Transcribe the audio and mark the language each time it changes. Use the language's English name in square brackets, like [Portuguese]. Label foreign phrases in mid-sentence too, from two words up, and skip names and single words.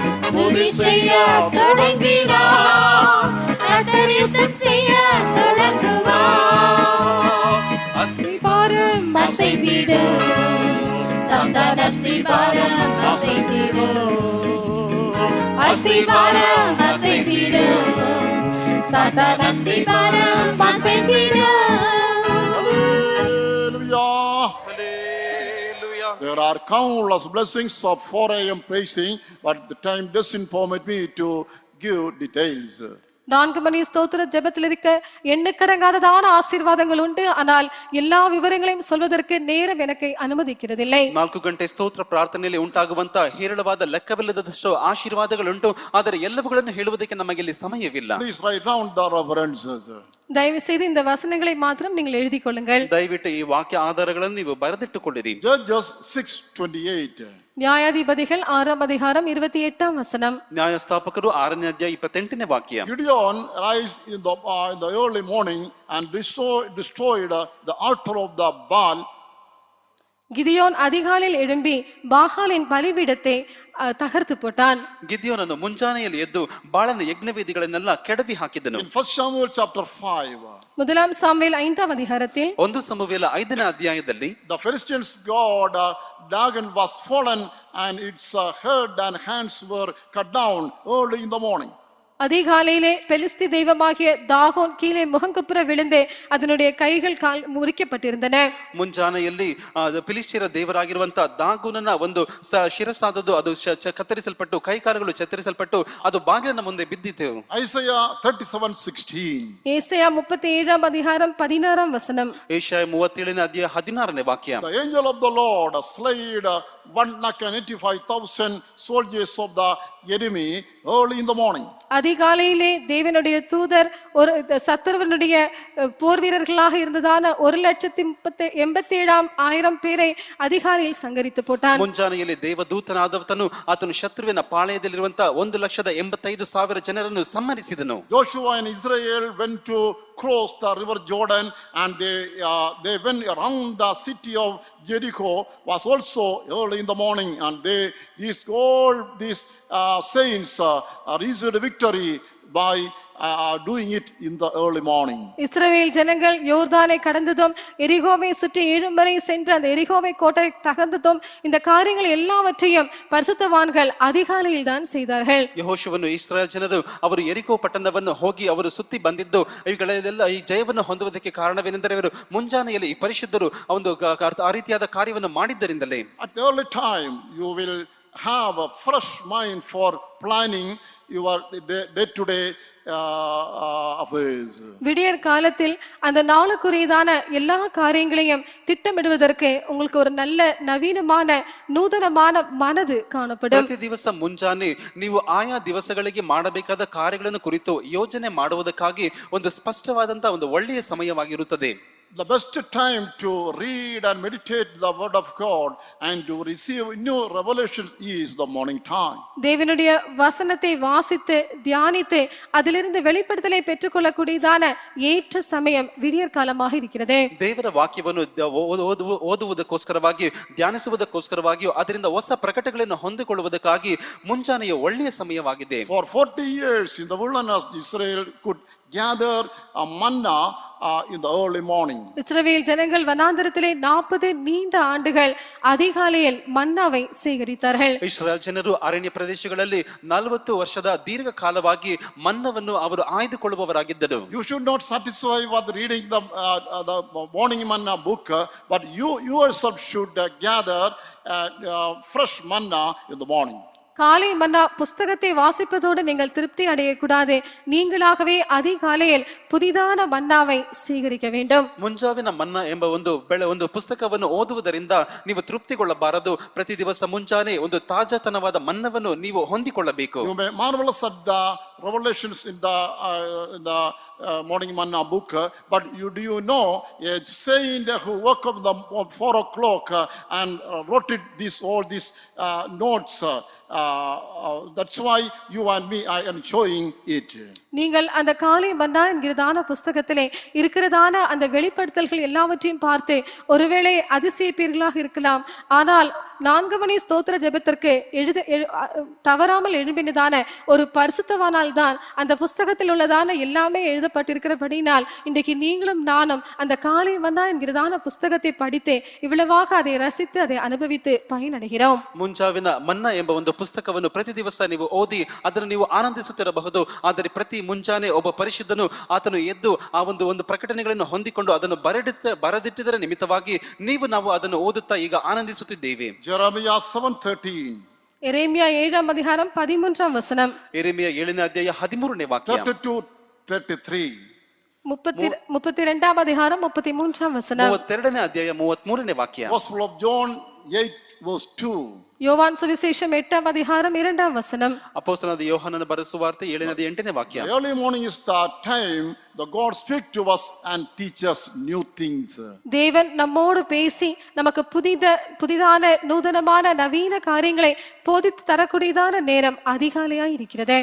[Tamil] துதி செய்ய தொடங்கினார் கர்த்தர் யுத்தம் செய்ய தொடங்குவார். அஸ்திபாரம் அசைந்திடும் சாத்தான் அஸ்திபாரம் அசைந்திடும் அஸ்திபாரம் அசைந்திடும் சாத்தான் அஸ்திபாரம் அசைந்திடும். [English] Hallelujah. There are countless blessings of 4 a.m. praising, but the time doesn't permit me to give details. [Tamil] 4 மணி ஸ்தோத்திர ஜெபத்தில் இருக்க எண்ணுக்கடங்காததான ஆசீர்வாதங்கள் உண்டு. ஆனால் எல்லா விவரங்களையும் சொல்வதற்கு நேரம் எனக்கு அனுமதிக்கிறதில்லை. [Kannada] 4 ಗಂಟೆ ಸ್ತೋತ್ರ ಪ್ರಾರ್ಥನೆಯಲ್ಲಿ ಉಂಟಾಗುವಂತ ಹೇರಳವಾದ ಲೆಕ್ಕವಿಲ್ಲದಷ್ಟು ಆಶೀರ್ವಾದಗಳುಂಟು. ಆದರೆ ಎಲ್ಲವುಗಳನ್ನು ಹೇಳುವುದಕ್ಕೆ ನಮಗೆ ಇಲ್ಲಿ ಸಮಯವಿಲ್ಲ. [English] Please write down the references. [Tamil] தயவு செய்து இந்த வசனங்களை மாத்திரம் நீங்கள் எழுதிக் கொள்ளுங்கள். [Kannada] ದಯವಿಟ್ಟು ಈ ವಾಕ್ಯ ಆಧಾರಗಳನ್ನು ನೀವು ಬರೆದಿಟ್ಟುಕೊಳ್ಳಿರಿ. [English] Judges 6:28. [Tamil] நியாயாதிபதிகள் 6ஆம் அதிகாரம் 28ஆம் வசனம். [Kannada] ನ್ಯಾಯಸ್ಥಾಪಕರು 6ನೇ ಅಧ್ಯಾಯ 28ನೇ ವಾಕ್ಯ. [English] Gideon rise in the early morning and destroyed the altar of the Baal. [Tamil] கிதியோன் அதிகாலையில் எழும்பி பாகாலின் பலிபீடத்தை தகர்த்து போட்டான். [Kannada] ಗಿದ್ಯೋನನು ಮುಂಜಾನೆಯಲ್ಲಿ ಎದ್ದು ಬಾಳನ ಯಜ್ಞವೇದಿಗಳನ್ನೆಲ್ಲ ಕೆಡವಿ ಹಾಕಿದನು. [English] In 1 Samuel chapter 5. [Tamil] முதலாம் சாமுவேல் 5ஆம் அதிகாரத்தில் [Kannada] 1 ಸಮುವೇಲ 5ನೇ ಅಧ್ಯಾಯದಲ್ಲಿ [English] The Philistines' god Dagon was fallen and its head and hands were cut down early in the morning. [Tamil] அதிகாலையிலே பெலிஸ்தி தெய்வமாகிய தாகோன் கீழே முகங்குப்புற விழுந்து அதனுடைய கைகள் கால் முறிக்கப்பட்டிருந்தன. [Kannada] ಮುಂಜಾನೆಯಲ್ಲಿ ಫಿಲಿಸ್ಟಿಯರ ದೇವರಾಗಿರುವಂತ ದಾಗೋನನ ಒಂದು ಶಿರಸ್ಸಾದದ್ದು ಅದು ಕತ್ತರಿಸಲ್ಪಟ್ಟು ಕೈಕಾಲುಗಳು ಕತ್ತರಿಸಲ್ಪಟ್ಟು ಅದು ಬಾಗಿಲಿನ ಮುಂದೆ ಬಿದ್ದಿತು. [English] Isaiah 37:16. [Tamil] ஏசாயா 37ஆம் அதிகாரம் 16ஆம் வசனம். [Kannada] ಏಷಾಯ 37ನೇ ಅಧ್ಯಾಯ 16ನೇ ವಾಕ್ಯ. [English] The angel of the Lord slayed 185,000 soldiers of the enemy early in the morning. [Tamil] அதிகாலையிலே தேவனுடைய தூதர் ஒரு சத்துருவனுடைய போர் வீரர்களாக இருந்ததான 1,87,000 பேரை அதிகாலையில் சங்கரித்து போட்டான். [Kannada] ಮುಂಜಾನೆಯಲ್ಲಿ ದೇವದೂತನಾದವನು ಆತನು ಶತ್ರುವಿನ ಪಾಳೆಯದಲ್ಲಿರುವಂತ 1,85,000 ಜನರನ್ನು ಸಂಹರಿಸಿದನು. [English] Joshua and Israel went to cross the river Jordan and they went around the city of Jericho was also early in the morning, and all these saints received victory by doing it in the early morning. [Tamil] இஸ்ரவேல் ஜனங்கள் யோர்தானை கடந்ததும் எரிகோவை சுற்றி 7 முறை சென்று அந்த எரிகோவை கோட்டை தகர்த்ததும் இந்த காரியங்கள் எல்லாவற்றையும் பரிசுத்தவான்கள் அதிகாலையில் தான் செய்தார்கள். [Kannada] ಯೆಹೋಶುವನು ಇಸ್ರಾಯೇಲ್ ಜನರು ಅವರು ಎರಿಕೋ ಪಟ್ಟಣವನ್ನು ಹೋಗಿ ಅವರು ಸುತ್ತಿ ಬಂದಿದ್ದು ಇವುಗಳೆಲ್ಲ ಈ ಜಯವನ್ನು ಹೊಂದುವುದಕ್ಕೆ ಕಾರಣವೇನೆಂದರೆ ಅವರು ಮುಂಜಾನೆಯಲ್ಲಿ ಈ ಪರಿಶುದ್ಧರು ಒಂದು ಆ ರೀತಿಯಾದ ಕಾರ್ಯವನ್ನು ಮಾಡಿದ್ದರಿಂದಲೇ. [English] At early time you will have a fresh mind for planning your day-to-day affairs. [Tamil] விடியற் காலத்தில் அந்த நாளுக்குரியதான எல்லா காரியங்களையும் திட்டமிடுவதற்கு உங்களுக்கு ஒரு நல்ல நவீனமான நூதனமான மனது காணப்படும். [Kannada] ಪ್ರತಿ ದಿವಸ ಮುಂಜಾನೆ ನೀವು ಆಯಾ ದಿವಸಗಳಿಗೆ ಮಾಡಬೇಕಾದ ಕಾರ್ಯಗಳನ್ನು ಕುರಿತು ಯೋಜನೆ ಮಾಡುವುದಕ್ಕಾಗಿ ಒಂದು ಸ್ಪಷ್ಟವಾದಂತಹ ಒಂದು ಒಳ್ಳೆಯ ಸಮಯವಾಗಿರುತ್ತದೆ. [English] The best time to read and meditate the word of God and to receive new revelations is the morning time. [Tamil] தேவனுடைய வசனத்தை வாசித்து தியானித்து அதிலிருந்து வெளிப்படுத்தலை பெற்றுக்கொள்ளக்கூடியதான ஏற்ற சமயம் விடியற் காலமாக இருக்கிறது. [Kannada] ದೇವರ ವಾಕ್ಯವನ್ನು ಓದುವುದಕ್ಕೋಸ್ಕರವಾಗಿಯೂ ಧ್ಯಾನಿಸುವುದಕ್ಕೋಸ್ಕರವಾಗಿಯೂ ಅದರಿಂದ ಹೊಸ ಪ್ರಕಟಗಳನ್ನು ಹೊಂದಿಕೊಳ್ಳುವುದಕ್ಕಾಗಿ ಮುಂಜಾನೆಯ ಒಳ್ಳೆಯ ಸಮಯವಾಗಿದೆ. [English] For 40 years in the wilderness Israel could gather a manna in the early morning. [Tamil] இஸ்ரவேல் ஜனங்கள் வனாந்தரத்திலே 40 நீண்ட ஆண்டுகள் அதிகாலையில் மன்னாவை சேகரித்தார்கள். [Kannada] ಇಸ್ರಾಯೇಲ್ ಜನರು ಅರಣ್ಯ ಪ್ರದೇಶಗಳಲ್ಲಿ 40 ವರ್ಷದ ದೀರ್ಘ ಕಾಲವಾಗಿ ಮನ್ನವನ್ನು ಅವರು ಆಯ್ದುಕೊಳ್ಳುವವರಾಗಿದ್ದರು. [English] You should not satisfy with reading the morning manna book, but you yourself should gather fresh manna in the morning. [Tamil] காலை மன்னா புஸ்தகத்தை வாசிப்பதோடு நீங்கள் திருப்தி அடையக்கூடாது. நீங்களாகவே அதிகாலையில் புதிதான மன்னாவை சேகரிக்க வேண்டும். [Kannada] ಮುಂಜಾವಿನ ಮನ್ನಾ ಎಂಬ ಒಂದು ಪುಸ್ತಕವನ್ನು ಓದುವುದರಿಂದ ನೀವು ತೃಪ್ತಿಗೊಳ್ಳಬಾರದು. ಪ್ರತಿ ದಿವಸ ಮುಂಜಾನೆ ಒಂದು ತಾಜಾತನವಾದ ಮನ್ನವನ್ನು ನೀವು ಹೊಂದಿಕೊಳ್ಳಬೇಕು. [English] You may marvelous at the revelations in the morning manna book, but do you know a saint who woke up the 4 o'clock and wrote all these notes? That's why you and me I am showing it. [Tamil] நீங்கள் அந்த காலை மன்னா என்கிறதான புஸ்தகத்திலே இருக்கிறதான அந்த வெளிப்படுத்தல்கள் எல்லாவற்றையும் பார்த்து ஒருவேளை அதிசயிப்பீர்களாக இருக்கலாம். ஆனால் 4 மணி ஸ்தோத்திர ஜெபத்திற்கு தவறாமல் எழும்பினதான ஒரு பரிசுத்தவானால் தான் அந்த புஸ்தகத்தில் உள்ளதான எல்லாமே எழுதப்பட்டிருக்கிறபடினால் இன்றைக்கு நீங்களும் நானும் அந்த காலை மன்னா என்கிறதான புஸ்தகத்தை படித்து இவ்வளவாக அதை ரசித்து அதை அனுபவித்து பயனடைகிறோம். [Kannada] ಮುಂಜಾವಿನ ಮನ್ನಾ ಎಂಬ ಒಂದು ಪುಸ್ತಕವನ್ನು ಪ್ರತಿ ದಿವಸ ನೀವು ಓದಿ ಅದನ್ನು ನೀವು ಆನಂದಿಸುತ್ತಿರಬಹುದು. ಆದರೆ ಪ್ರತಿ ಮುಂಜಾನೆ ಒಬ್ಬ ಪರಿಶುದ್ಧನು ಆತನು ಎದ್ದು ಆ ಒಂದು ಪ್ರಕಟಣೆಗಳನ್ನು ಹೊಂದಿಕೊಂಡು ಅದನ್ನು ಬರೆದಿಟ್ಟಿದ್ದರ ನಿಮಿತ್ತವಾಗಿ ನಾವು ಅದನ್ನು ಓದುತ್ತಾ ಈಗ ಆನಂದಿಸುತ್ತಿದ್ದೇವೆ. [English] Jeremiah 7:13. [Tamil] எரேமியா 7ஆம் அதிகாரம் 13ஆம் வசனம். [Kannada] எரேமியா 7ನೇ ಅಧ್ಯಾಯ 13ನೇ ವಾಕ್ಯ. [English] 32-33. [Tamil] 32ஆம் அதிகாரம் 33ஆம் வசனம். [Kannada] 32ನೇ ಅಧ್ಯಾಯ 33ನೇ ವಾಕ್ಯ. [English] Gospel of John 8:2. [Tamil] யோவான் சுவிசேஷம் 8ஆம் அதிகாரம் 2ஆம் வசனம். [Kannada] ಅಪೊಸ್ತಲನಾದ ಯೋಹಾನನ ಬರೆದ ಸುವಾರ್ತೆ 7ನೇ ಅಧ್ಯಾಯ 8ನೇ ವಾಕ್ಯ. [English] Early morning is the time the God speak to us and teach us new things. [Tamil] தேவன் நம்மோடு பேசி நமக்கு புதிதான நூதனமான நவீன காரியங்களை போதித்து தரக்கூடியதான நேரம் அதிகாலையாய் இருக்கிறது.